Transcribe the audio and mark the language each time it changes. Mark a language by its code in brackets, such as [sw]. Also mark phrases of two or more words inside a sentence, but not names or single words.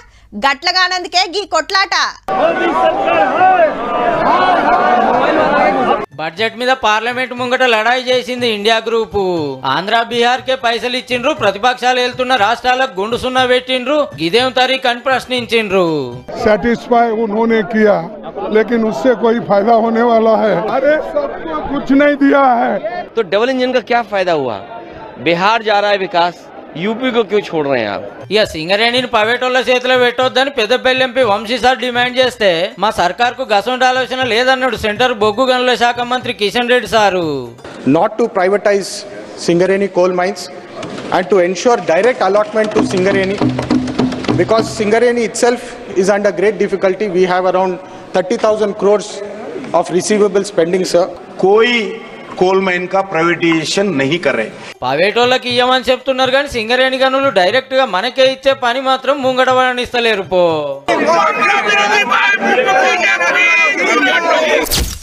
[te] గట్లగానందుకే గీ కొట్లాట. బడ్జెట్ మీద పార్లమెంట్ ముంగట లడాయి చేసింది ఇండియా గ్రూపు. ఆంధ్ర బీహార్ కే పైసలు ఇచ్చిండ్రు, ప్రతిపక్షాలు వెళ్తున్న రాష్ట్రాలకు గుండు సున్నా పెట్టిండ్రు, ఇదేం తరీక్ అని ప్రశ్నించిండ్రు. [hi] सेटिस्फाई उन्होंने किया लेकिन उससे कोई फायदा होने वाला है? अरे सबको कुछ नहीं दिया है तो डबल इंजन का क्या फायदा हुआ? बिहार जा रहा है विकास, यूपी को क्यों छोड़ रहे हैं आप? [te] ఇక సింగరేణిని ప్రైవేటోళ్ల చేతిలో పెట్టొద్దని పెద్దపల్లి ఎంపీ వంశీ సార్ డిమాండ్ చేస్తే మా సర్కార్కు గసంటి ఆలోచన లేదన్నాడు సెంటర్ బొగ్గు గనుల శాఖ మంత్రి కిషన్ రెడ్డి సారు. [en] Not to privatize Singareni coal mines and to ensure direct allotment to Singareni, because Singareni itself is under great difficulty. We have around 30,000 crores of receivables pending, sir. [hi] कोई कोल माइन का प्राइवेटाइजेशन नहीं कर रहे. [te] ప్రైవేటోళ్ళకి ఇయ్యమని చెప్తున్నారు కానీ సింగరేణి గనులు డైరెక్ట్ గా మనకే ఇచ్చే పని మాత్రం ముంగడవనిస్తలేరు పో.